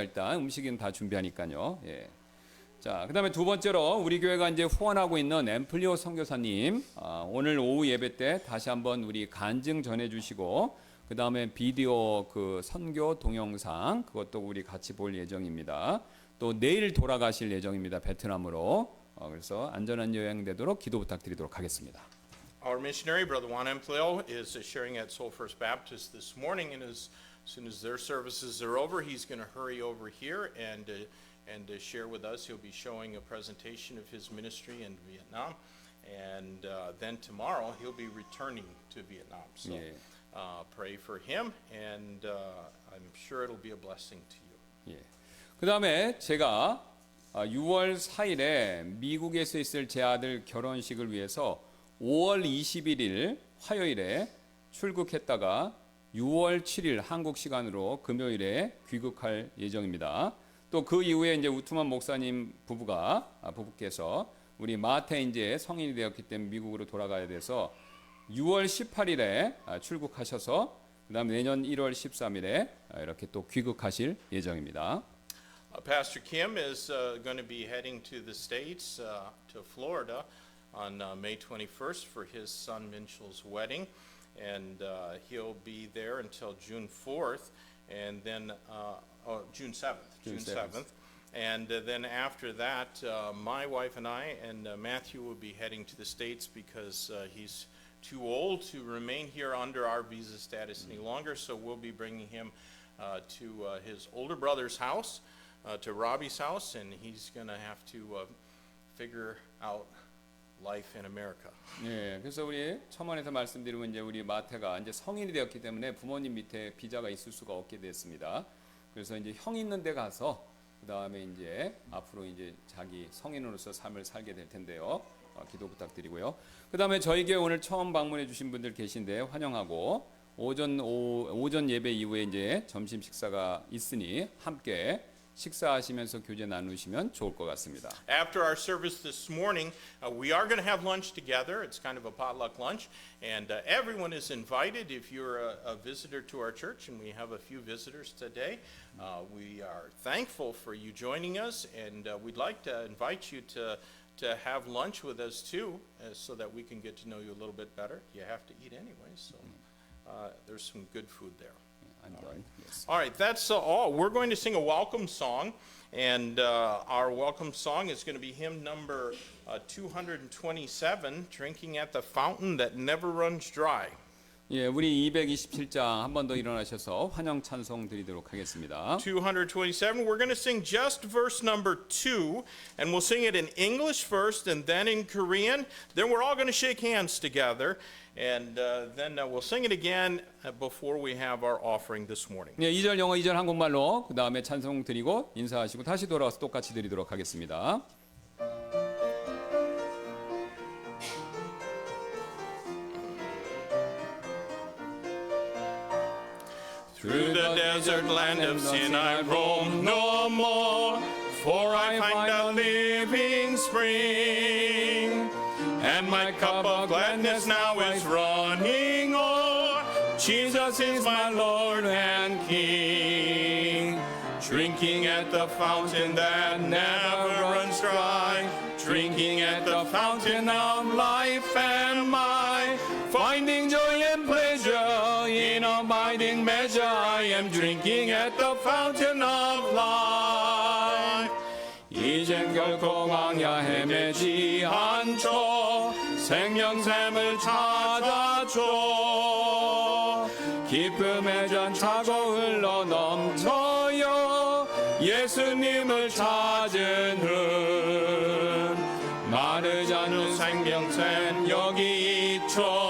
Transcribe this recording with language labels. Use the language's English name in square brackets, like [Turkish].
[Korean] 일단 음식은 다 준비하니까요. 예. 자, 그다음에 두 번째로 우리 교회가 이제 후원하고 있는 앰플리오 선교사님 오늘 오후 예배 때 다시 한번 우리 간증 전해주시고 그다음에 비디오 그 선교 동영상 그것도 우리 같이 볼 예정입니다. 또 내일 돌아가실 예정입니다. 베트남으로. 그래서 안전한 여행 되도록 기도 부탁드리도록 하겠습니다. [English] Our missionary, Brother Juan Empleo, is sharing at Soul First Baptist this morning, and as soon as their services are over, he's going to hurry over here and share with us. He'll be showing a presentation of his ministry in Vietnam, and then tomorrow he'll be returning to Vietnam. So pray for him, and I'm sure it'll be a blessing to you. [Korean] 예. 그다음에 제가 6월 4일에 미국에서 있을 제 아들 결혼식을 위해서 5월 21일 화요일에 출국했다가 6월 7일 한국 시간으로 금요일에 귀국할 예정입니다. 또 그 이후에 이제 우투만 목사님 부부께서 우리 마태 이제 성인이 되었기 때문에 미국으로 돌아가야 돼서 6월 18일에 출국하셔서 그다음 내년 1월 13일에 이렇게 또 귀국하실 예정입니다. [English] Pastor Kim is going to be heading to the States, to Florida, on May 21st for his son Minshall's wedding, and he'll be there until June 4th, and then June 7th. And then after that, my wife and I and Matthew will be heading to the States because he's too old to remain here under our visa status any longer, so we'll be bringing him to his older brother's house, to Robbie's house, and he's going to have to figure out life in America. [Korean] 예, 그래서 우리 첨언에서 말씀드리면 이제 우리 마태가 이제 성인이 되었기 때문에 부모님 밑에 비자가 있을 수가 없게 됐습니다. 그래서 이제 형 있는 데 가서 그다음에 이제 앞으로 이제 자기 성인으로서 삶을 살게 될 텐데요. 기도 부탁드리고요. 그다음에 저희 교회 오늘 처음 방문해 주신 분들 계신데 환영하고 오전 예배 이후에 이제 점심 식사가 있으니 함께 식사하시면서 교제 나누시면 좋을 것 같습니다. [English] After our service this morning, we are going to have lunch together. It's kind of a potluck lunch, and everyone is invited. If you're a visitor to our church, and we have a few visitors today, we are thankful for you joining us, and we'd like to invite you to have lunch with us too, so that we can get to know you a little bit better. You have to eat anyway, so there's some good food there. All right, that's all. We're going to sing a welcome song, and our welcome song is going to be hymn number 227, Drinking at the Fountain That Never Runs Dry. [Korean] 예, 우리 227장 한 번 더 일어나셔서 환영 찬송 드리도록 하겠습니다. [English] 227, we're going to sing just verse number 2, and we'll sing it in English first and then in Korean. Then we're all going to shake hands together, and then we'll sing it again before we have our offering this morning. [Korean] 예, 2절 영어, 2절 한국말로 그 다음에 찬송 드리고 인사하시고 다시 돌아와서 똑같이 드리도록 하겠습니다. [English] Through the desert land of sin I roam no more, for I find a living spring, and my cup of gladness now is running o'er. Jesus is my Lord and King, drinking at the fountain that never runs dry, drinking at the fountain of life and mine, finding joy and pleasure in abiding measure. I am drinking at the fountain of life. [Korean] 이젠 결코 광야 헤매지 않죠. 생명샘을 찾아줘. 기쁨의 잔 차고 흘러 넘쳐요. 예수님을 찾은 흠 마르지 않는 생명샘 여기 있죠.